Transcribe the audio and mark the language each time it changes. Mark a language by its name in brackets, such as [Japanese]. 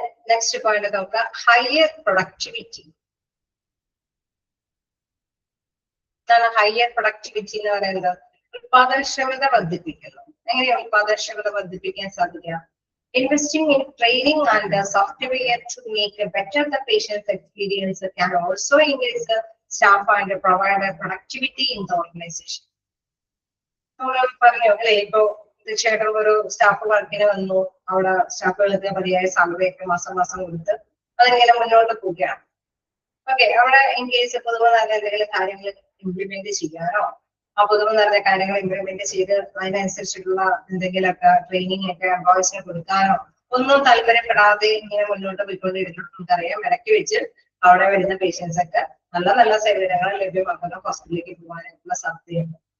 [Malayalam] Next point നോക്കുക, higher productivity. എന്താണ് higher productivity എന്ന് പറയുന്നത്? ഉത്പാദനക്ഷമത വർദ്ധിപ്പിക്കുന്നു. എങ്ങനെയാണ് ഉത്പാദനക്ഷമത വർദ്ധിപ്പിക്കാൻ സാധിക്കുക? [English] Investing in training and software to make better the patient's experience can also increase the staff and provide productivity in the organization. [Malayalam] പറഞ്ഞു അല്ലെ, ഇപ്പൊ തീർച്ചയായിട്ടും ഒരു സ്റ്റാഫ് വർക്കിന് വന്നു, അവിടെ സ്റ്റാഫുകൾക്ക് മതിയായ സാലറി ഒക്കെ മാസം കൊടുത്ത് അതിങ്ങനെ മുന്നോട്ട് പോവുകയാണ്. ഓക്കെ, അവിടെ ഇൻ കേസ് പൊതുവെ നല്ല എന്തെങ്കിലും കാര്യങ്ങൾ ഇംപ്ലിമെന്റ് ചെയ്യാനോ ആ പൊതുവെ നല്ല കാര്യങ്ങൾ ഇംപ്ലിമെന്റ് ചെയ്ത് അതിനനുസരിച്ചിട്ടുള്ള എന്തെങ്കിലുമൊക്കെ ട്രെയിനിങ് ഒക്കെ എംപ്ലോയീസിന് കൊടുക്കാനോ ഒന്നും താല്പര്യപ്പെടാതെ ഇങ്ങനെ മുന്നോട്ട് പോയിക്കൊണ്ടിരുന്ന നമുക്കറിയാം, ഇടയ്ക്ക് വെച്ച് അവിടെ വരുന്ന പേഷ്യൻസ് ഒക്കെ നല്ല നല്ല സേവനങ്ങൾ ലഭ്യമാക്കുന്ന ഹോസ്പിറ്റലിലേക്ക് പോകാനായിട്ടുള്ള സാധ്യതയുണ്ട്.